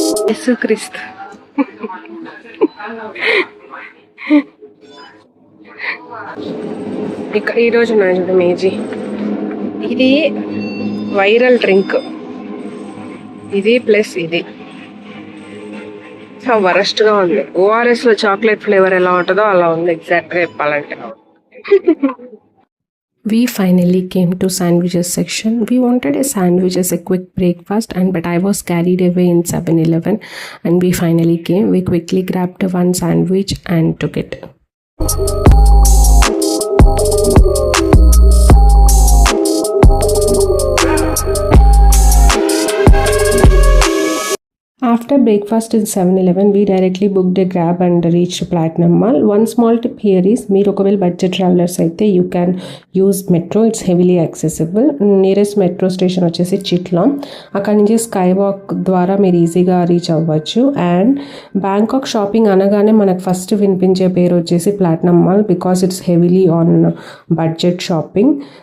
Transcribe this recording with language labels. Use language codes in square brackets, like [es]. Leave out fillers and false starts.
[te] యేసుక్రీస్తు ఇక్కడ ఈరోజు ఉన్నాయి చూడ మేజీ, ఇది వైరల్ డ్రింక్, ఇది ప్లస్ ఇది చాలా వరస్ట్గా ఉంది. ఓఆర్ఎస్లో చాక్లెట్ ఫ్లేవర్ ఎలా ఉంటుందో అలా ఉంది ఎగ్జాక్ట్గా చెప్పాలంటే. [en] We finally came to sandwiches section. We wanted a sandwich as a quick breakfast but I was carried away in 7-Eleven and we finally came. We quickly grabbed one sandwich and took it. After breakfast in 7-Eleven, we directly booked a grab and reached Platinum Mall. One small tip here is, [te] మీరు ఒకవేళ budget travellers అయితే [en] You can use metro. It's heavily accessible. Nearest metro station వచ్చేసి Chit Lom. [te] అక్కడి నుంచి sky walk ద్వారా మీరు ఈజీగా reach అవ్వచ్చు. అండ్ బ్యాంకాక్ షాపింగ్ అనగానే మనకు ఫస్ట్ వినిపించే పేరు వచ్చేసి platinum mall [en] Because it's heavily on budget shopping.